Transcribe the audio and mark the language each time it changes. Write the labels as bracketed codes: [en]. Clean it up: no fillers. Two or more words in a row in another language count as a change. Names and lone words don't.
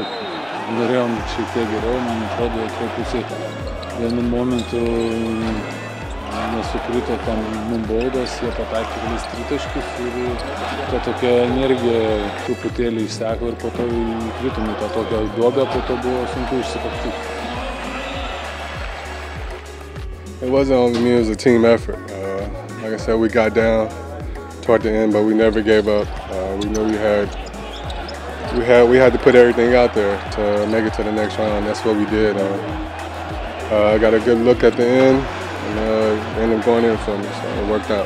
[lt] Norėjom šiek tiek geriau, man atrodo, truputį vienu momentu nesukrito tam mum baudos, jie pataikė kelis tritaškius ir ta tokia energija truputėlį išseko ir po to įkritom į tą tokią duobę, po to buvo sunku išsikapstyti. [en] It wasn't only me, it was a team effort. Like I said, we got down toward the end, but we never gave up. We knew we had to put everything out there to make it to the next round. That's what we did. I got a good look at the end, and ended up going in for me, so it worked out.